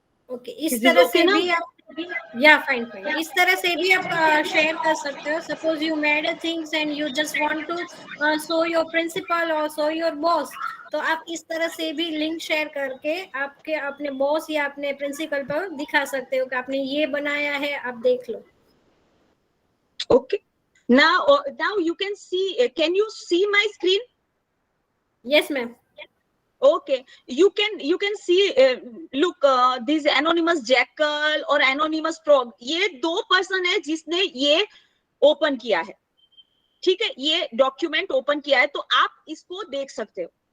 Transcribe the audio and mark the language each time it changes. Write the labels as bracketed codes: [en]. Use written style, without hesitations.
[hi] Okay, इस तरह से भी आप, या फाइन फाइन, इस तरह से भी आप शेयर कर सकते हो। [en] suppose you made a things and you just want to show your principal और show your boss, [hi] तो आप इस तरह से भी लिंक शेयर करके आपके अपने बॉस या अपने प्रिंसिपल पर दिखा सकते हो कि आपने ये बनाया है, आप देख लो। [en] Okay, now you can see, can you see my screen? Yes ma'am. Okay, you can see, look, this anonymous jackal और anonymous frog, [hi] ये दो पर्सन है जिसने ये ओपन किया है। ठीक है, ये डॉक्यूमेंट ओपन किया है, तो आप इसको देख सकते हो।